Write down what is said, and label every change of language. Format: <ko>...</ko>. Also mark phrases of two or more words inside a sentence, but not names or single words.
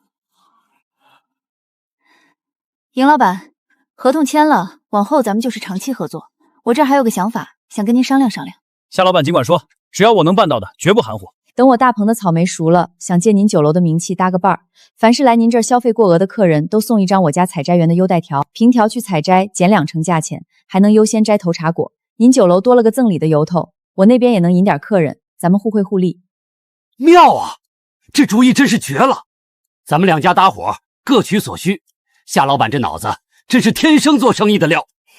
<zh>邢老板，合同簽了，往後咱們就是長期合作。我這兒還有個想法，想跟您商量商量。夏老板儘管說，只要我能辦到的，絕不含糊。等我大棚的草莓熟了，想借您酒樓的名氣搭個伴兒，凡是來您這兒消費過額的客人都送一張我家採摘園的優待條，憑條去採摘減2成價錢，還能優先摘頭茶果。您酒樓多了個贈禮的由頭，我那邊也能引點客人，咱們互惠互利。妙啊，這主意真是絕了！咱們兩家搭夥，各取所需。夏老板這腦子真是天生做生意的料。</zh>